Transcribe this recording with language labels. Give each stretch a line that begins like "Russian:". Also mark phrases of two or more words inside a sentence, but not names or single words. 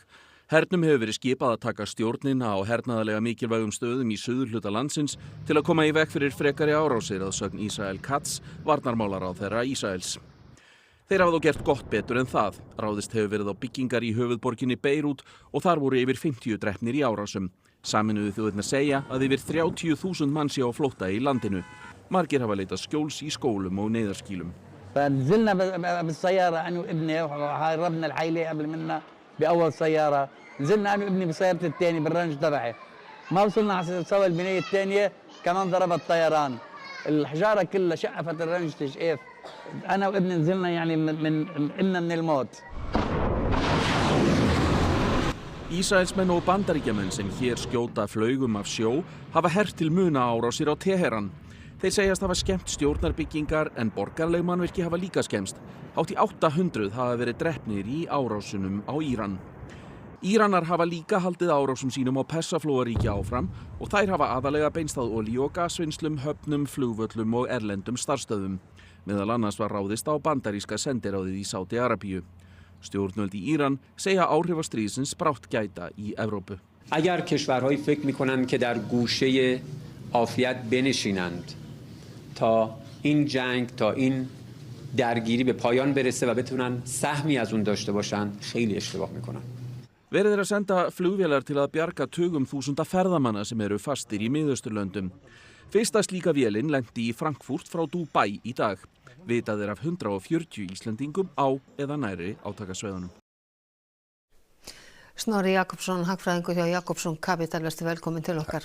Icelandic: Hernum hefur verið skipað að taka stjórnina á hernaðarlega mikilvægum stöðum í suðurhluta landsins til að koma í veg fyrir frekari árásir að sögn Israel Katz, varnarmálaráðherra Ísraels. Þeir hafa þó gert gott betur en það. Ráðist hefur verið á byggingar í höfuðborginni Beirút og þar voru yfir 50 drepnir í árásum. Sameinuðu þjóðirnar segja að yfir 30.000 manns séu á flótta í landinu. Margir hafa leitað skjóls í skólum og neyðarskýlum.
Arabic: فنزلنا بالسيارة أنا وابني وهربنا العائلة قبل منا بأول سيارة نزلنا أنا وابني بسيارة الثاني بالرنج تبعي ما وصلنا على سوى البناية الثانية كمان ضرب الطيران الحجارة كلها شقفت الرنج تشقيف أنا وابني نزلنا يعني من الموت
Icelandic: Ísraelsmenn og bandaríkjamenn sem hér skjóta flaugum af sjó hafa hert til muna árásir á Teheran. Þeir segjast hafa skemmt stjórnarbyggingar en borgarleg mannvirki hafa líka skemmst. Hátt í 800 hafa verið drepnir í árásunum á Íran. Íranar hafa líka haldið árásum sínum á Persaflóaríki áfram og þær hafa aðalega beinst að olíu- og gasvinnslum, höfnum, flugvöllum og erlendum starfsstöðvum. Meðal annars var ráðist á bandaríska sendiráðið í Sádi-Arabíu. Stjórnvöld í Íran segja áhrifa stríðsins brátt gæta í Evrópu.
Persian: اگر کشورهایی فکر می‌کنند که در گوشه عافیت بنشینند تا این جنگ تا این درگیری به پایان برسه و بتونن سهمی از اون داشته باشن خیلی اشتباه میکنن.
Icelandic: Verið að senda flugvélar til að bjarga tugum þúsunda ferðamanna sem eru fastir í Miðausturlöndum. Fyrsta slíka vélin lenti í Frankfurt frá Dubai í dag. Vitað af 140 Íslendingum á eða næri átakasvæðunum. Snorri Jakobsson, hagfræðingur hjá Jakobsson Capital, vertu velkomin til okkar.